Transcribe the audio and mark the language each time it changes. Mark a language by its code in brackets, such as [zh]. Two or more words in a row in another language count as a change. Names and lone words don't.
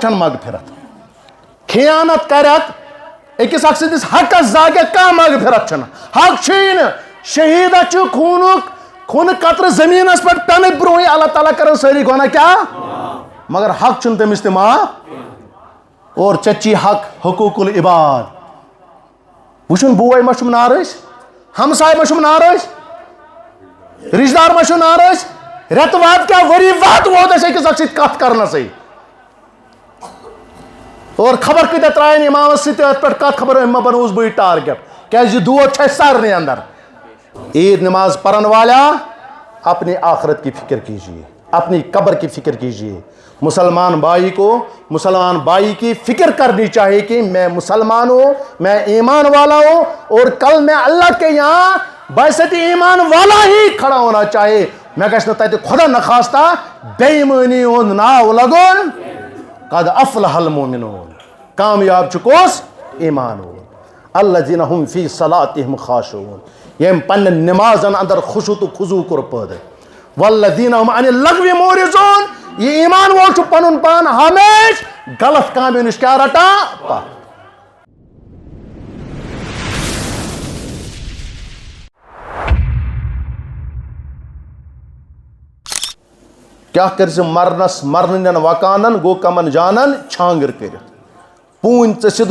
[ks] چھنہٕ مغفرت خیانت کرٮ۪کھ أکِس اکھ سٕنٛدِس حقس زاگٮ۪کھ کانٛہہ مغفرت چھنہٕ حق چھُیی نہٕ شہیدس چھُ خوٗنہٕ قطرٕ زٔمیٖنس پٮ۪ٹھ پٮ۪نہٕ برونٛہٕے اللہ تعالیٰ کرن سٲری گۄناہ کیٛاہ مگر حق چھُنہٕ تٔمِس تہِ معاف اور ژےٚ حق حقوٗق العباد وٕچھُن بوے ما چھُم نارٲضۍ ہمساے ما چھُم نارٲضۍ رشتہٕ دار ما چھُ نارٲضۍ رٮ۪تہٕ واد کیٛاہ ؤری واد ووت اَسہِ أکِس اکھ سۭتۍ کتھ کرنسٕے اور خبر کۭتیاہ ترٛایَن اِمامس سۭتۍ أتھۍ پٮ۪ٹھ کتھ خبر أمۍ ما بنووُس بٕے ٹارگیٹ کیٛازِ یہِ دود چھُ اَسہِ سارنٕے اندر عید نماز پڑھن والا [ur] اپنی آخرت کی فکر کیجیے اپنی قبر کی فکر کیجیے مسلمان بھائی کی فکر کرنی چاہیے کہ میں مسلمان ہوں میں ایمان والا ہوں اور کل میں اللہ کے یہاں بحثت ایمان والا ہی کھڑا ہونا چاہیے [ks] میں گژھِ نہٕ تتہِ خدا نخواستہ بے ایمٲنی ہُنٛد ناو لگُن [ar] قد افلح المؤمنون [ks] کامیاب چھُ کُس ایمان وول [ar] الذین هم فی صلاتہم خاشعون [ks] ییٚمۍ پننٮ۪ن نمازن اندر خشوع تہٕ خضوع کوٚر پٲدٕ [ar] والذین هم عن اللغو معرضون [ks] یہ ایمان وول چھُ پنُن پان ہمیشہ غلط کامیو نِش کیٛاہ رٹان پتھ کیٛاہ کٔرۍ زِ مرنس مرنٕنٮ۪ن وکانن گوٚو کمن جانن چھانگٕر کٔرِتھ پوٗنۍ ژٔسِتھ